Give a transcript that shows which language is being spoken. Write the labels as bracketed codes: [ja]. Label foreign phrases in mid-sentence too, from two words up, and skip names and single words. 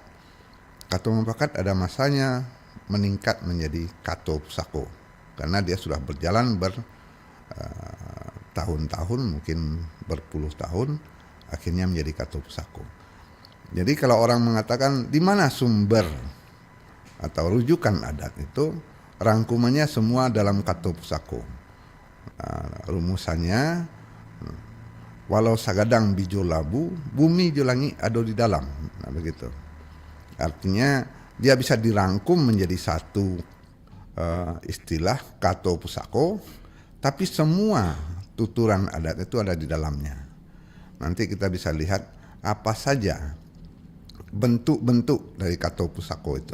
[id] Kata mufakat ada masanya meningkat menjadi kata pusako, karena dia sudah berjalan bertahun-tahun, mungkin berpuluh tahun, akhirnya menjadi kata pusako. Jadi kalau orang mengatakan di mana sumber atau rujukan adat itu, rangkumannya semua dalam kata pusako. Rumusannya, walau [min] sagadang bijo labu, bumi jolangi [id] ada di dalam. Nah, begitu. Artinya dia bisa dirangkum menjadi satu istilah kata pusako, tapi semua tuturan adat itu ada di dalamnya. Nanti kita bisa lihat apa saja bentuk-bentuk dari kata pusako itu.